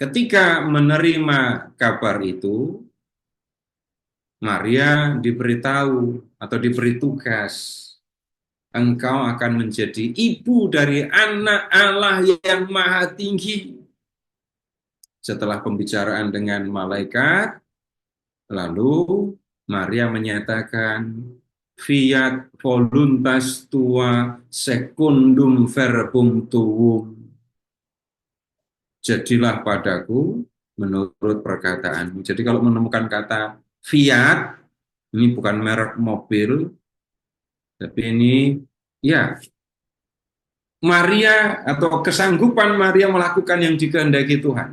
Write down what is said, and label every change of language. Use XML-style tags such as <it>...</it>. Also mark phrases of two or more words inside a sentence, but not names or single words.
<id>ketika menerima kabar itu, Maria diberitahu atau diberi tugas, engkau akan menjadi ibu dari anak Allah yang maha tinggi. Setelah pembicaraan dengan malaikat, lalu Maria menyatakan,</id> <la>fiat voluntas tua secundum verbum tuum.</la> <id>Jadilah padaku menurut perkataanmu. Jadi kalau menemukan kata fiat, ini bukan merek mobil, tapi ini ya Maria atau kesanggupan Maria melakukan yang dikehendaki Tuhan.</id>